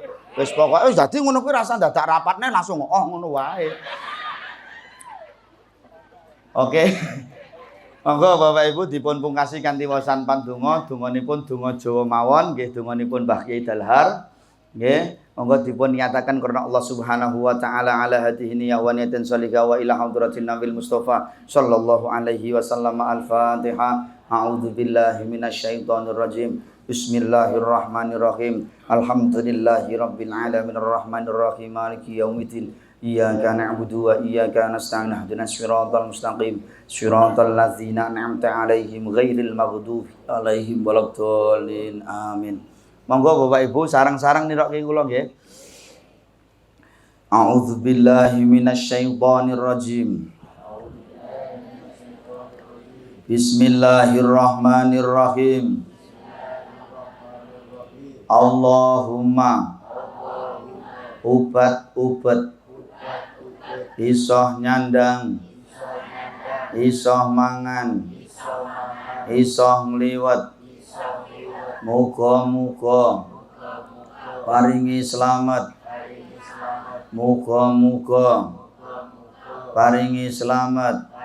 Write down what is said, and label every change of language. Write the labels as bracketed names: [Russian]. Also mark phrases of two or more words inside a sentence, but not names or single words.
[Javanese] Wis pokoke wis dadi ngono kuwi rasa dadak rapatne langsung ngono wae. Oke. Monggo Bapak Ibu dipun pungkasi kanthi waosan pandonga, donganipun donga Jawa mawon nggih, donganipun Mbah Kyai Dalhar. Nggih, monggo dipun nyatakan karena [Arabic] الله سبحانه وتعالى على هذه النيات الصالحة وإلى حضرة النبي المصطفى صلى الله عليه وسلم الفاتحة. أعوذ بالله من الشيطان الرجيم. بسم الله الرحمن الرحيم. الحمد لله رب العالمين الرحمن الرحيم مالك يوم الدين. إياك نعبد وإياك نستعين اهدنا الصراط المستقيم. صراط الذين أنعمت عليهم غير المغضوب عليهم ولا الضالين. Amin. [Javanese] Monggo Bapak Ibu sarang-sarang nirokke kula nggih. [Arabic] أعوذ بالله من الشيطان الرجيم. بسم الله الرحمن الرحيم. [Javanese] Allahumma ubat-ubat isoh nyandang isoh mangan isoh ngliwet muga-muga paringi slamet muga-muga paringi slamet